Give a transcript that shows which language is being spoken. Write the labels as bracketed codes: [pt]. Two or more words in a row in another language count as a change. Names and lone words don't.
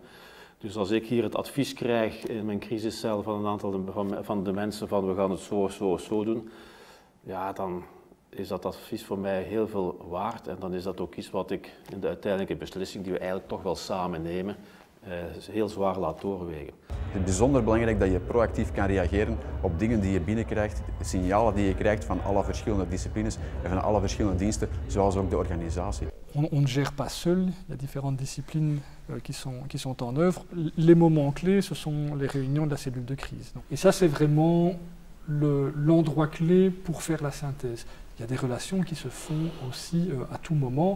[nl] Dus als ik hier het advies krijg in mijn crisiscel van een aantal van de mensen van we gaan het zo doen, ja, dan is dat advies voor mij heel veel waard en dan is dat ook iets wat ik in de uiteindelijke beslissing die we eigenlijk toch wel samen nemen, heel zwaar laat doorwegen. Het is bijzonder belangrijk dat je proactief kan reageren op dingen die je binnenkrijgt, signalen die je krijgt van alle verschillende disciplines en van alle verschillende diensten, zoals ook de organisatie. [fr] On ne gère pas seul, il y a différentes disciplines qui sont en œuvre. Les moments clés, ce sont les réunions de la cellule de crise. Et ça, c'est vraiment l'endroit clé pour faire la synthèse. Il y a des relations qui se font aussi à tout moment.